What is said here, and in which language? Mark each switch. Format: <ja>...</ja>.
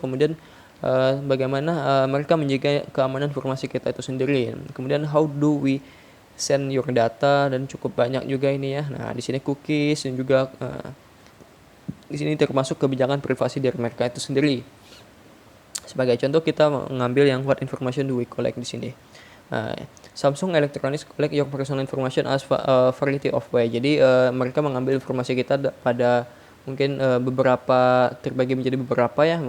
<id>Kemudian bagaimana mereka menjaga keamanan informasi kita itu sendiri. Kemudian</id> <en>how do we send your data,</en> <id>dan cukup banyak juga ini ya. Nah, di sini cookies dan juga di sini termasuk kebijakan privasi dari mereka itu sendiri. Sebagai contoh kita mengambil yang</id> <en>what information do we collect</en> <id>di sini.</id> <en>Samsung Electronics collect your personal information as a variety of way.</en> <id>Jadi mereka mengambil informasi kita pada mungkin beberapa, terbagi menjadi beberapa ya.</id>